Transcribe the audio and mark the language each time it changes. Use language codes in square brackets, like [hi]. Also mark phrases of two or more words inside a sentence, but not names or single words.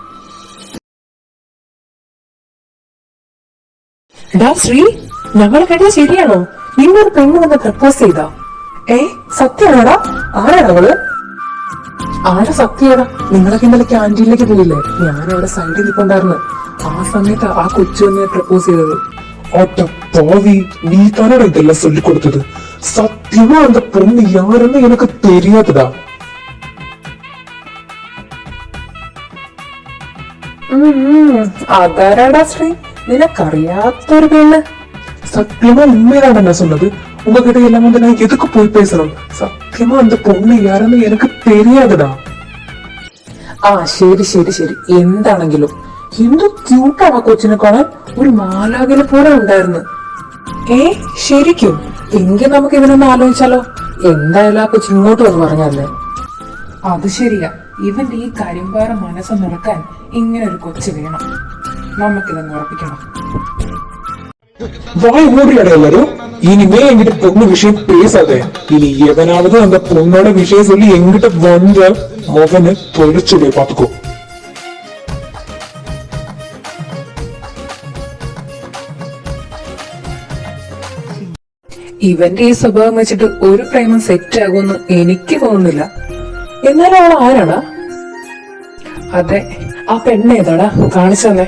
[ml] ശ്രീ, ഞങ്ങൾ കേട്ടത് ശരിയാണോ? നിന്നൊരു പെണ്ണ് വന്ന് പ്രപ്പോസ് ചെയ്താ? സത്യമാണോടാ? ആരാണ് അവള്? ആരാ സത്യടാ? നിങ്ങളൊക്കെ ഇന്നലെ ക്യാൻറ്റീനിലേക്ക് പോയില്ലേ? ഞാനവിടെ സൈഡിൽ നിൽപ്പുണ്ടായിരുന്നു. ആ സമയത്ത് ആ കൊച്ചു തന്നെ പ്രപ്പോസ് ചെയ്തത്. [ta] பாவி, நீ தானே இதெல்லாம் சொல்லி கொடுத்தது. சத்தியமா அந்த பொண்ணு யாருன்னு எனக்கு தெரியாதுடா. [ml] അതാരാടാ ശ്രീ? നിനക്കറിയാത്തൊരു പെണ്ണ്? [ta] சத்தியமா உண்மைதான் நான் சொன்னது. உங்ககிட்ட எல்லாம் வந்து நான் எதுக்கு போய் பேசணும்? சத்தியமா அந்த பொண்ணு யாருன்னு எனக்கு தெரியாதுடா. [ml] ശരി ശരി ശരി, എന്താണെങ്കിലും എന്ത് ക്യൂട്ടാണ് ആ കൊച്ചിനെ കാണാൻ. ഒരു മാലാഖിനെ പോലെ ഉണ്ടായിരുന്നു. ശരിക്കും? എങ്കിൽ നമുക്ക് ഇവനൊന്ന് ആലോചിച്ചാലോ? എന്തായാലും ആ കൊച്ചു ഇങ്ങോട്ട് വന്ന് പറഞ്ഞല്ലേ. അത് ശരിയാ, ഇവന്റെ ഈ കരിമ്പാറ മനസ്സ് നിറക്കാൻ ഇങ്ങനെ ഒരു കൊച്ചു വേണം. നമുക്കിതൊന്ന് ഉറപ്പിക്കണം. [ta] வாய் மூடியாட எல்லாரும். இனிமே என்கிட்ட பொண்ணு விஷயம் பேசாத. இனி எவனாவது அந்த பொண்ணோட விஷயம் சொல்லி என்கிட்ட வந்த மகனை தொலைச்சுடைய பாத்துக்கோ. [ml] ഇവന്റെ ഈ സ്വഭാവം വെച്ചിട്ട് ഒരു പ്രേമം സെറ്റ് ആകുമെന്ന് എനിക്ക് തോന്നുന്നില്ല. എന്നാലും അവൾ ആരാടാ? അതെ, ആ പെണ്ണ് ഏതാടാ? കാണിച്ചു തന്നെ.